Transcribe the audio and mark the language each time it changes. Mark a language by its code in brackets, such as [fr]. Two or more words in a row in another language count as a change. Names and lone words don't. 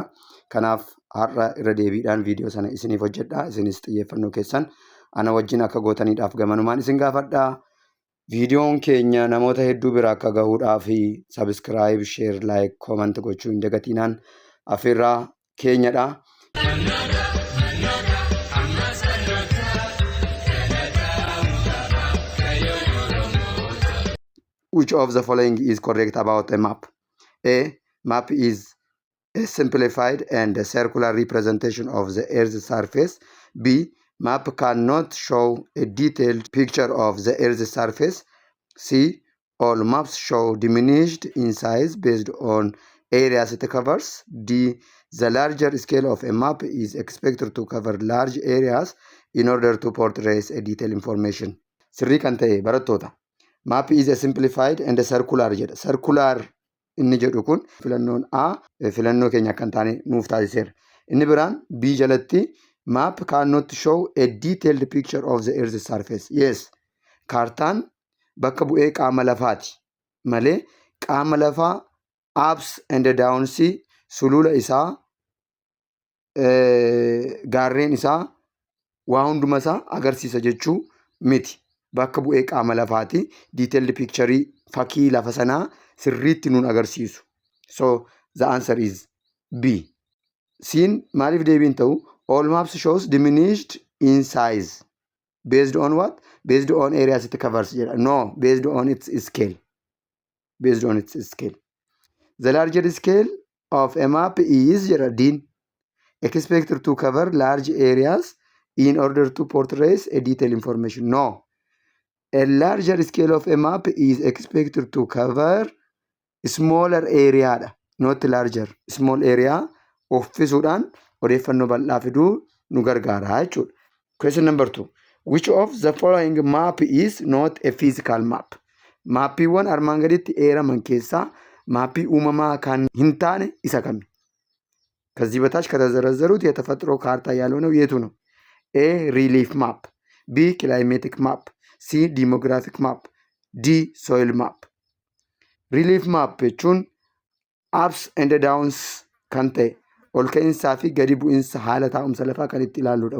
[om] Kanaaf har'a irra deebiidhaan viidiyoo sana isiniif hojjedha. Isinis xiyyeeffannoo keessan ana wajjin akka gootaniidhaaf gamanumaan isin gaafadha. Viidiyoon keenya namoota hedduu bira akka gahuudhaaf sabiskiraayib, sheer, laayik, koomant gochuu hin dagatinaan afeerraa keenyadha. [en] Which of the following is correct about a map? A. Map is a simplified and circular representation of the Earth's surface. B. Map cannot show a detailed picture of the Earth's surface. C. All maps show diminished in size based on areas it covers. D. The larger scale of a map is expected to cover large areas in order to portray a detailed information. [om] Sirrii kan ta'e barattoota. [en] Map is a simplified and circular jedha. [om] Circular inni jedhu kun filannoon A filannoo keenya kan taane nuuf taasiseera. Inni biraan B jalatti [en] map cannot show a detailed picture of the Earth's surface. Yes, [om] kaartaan bakka bu'ee qaama lafaati malee qaama lafaa [en] ups and downs [om] sulula isaa gaarreen isaa waa hunduma isaa agarsiisa jechuu miti. Bakka bu'ee qaama lafaati. [en] Detailed picture [om] fakkii lafa sanaa sirriitti nuun agarsiisu. [en] So the answer is B. Siin maaliif deebiin ta'u? All maps shows diminished in size. Based on what? Based on areas it covers. No, based on its scale. Based on its scale. The larger scale of a map is Dean, expected to cover large areas in order to portray a detailed information. No. A larger scale of a map is expected to cover smaller area, not larger. Small area [om] uffisuudhaan odeeffannoo bal'aa fiduu nu gargaara jechuudha. [en] Question number 2. Which of the following map is not a physical map? [om] Maappiiwwan armaan gaditti eeraman keessaa maappii uumamaa kan hin taane isa kami? [am] ከዚህ በታች ከተዘረዘሩት የተፈጥሮ ካርታ ያልሆነው የቱ ነው? [en] A. Relief map. B. Climatic map. C. Demographic map. D. Soil map. Relief map [om] jechuun [en] ups and downs [om] kan ta'e ol ka'iinsaa fi gadi bu'iinsa haala taa'umsa lafaa kan itti ilaalluudha.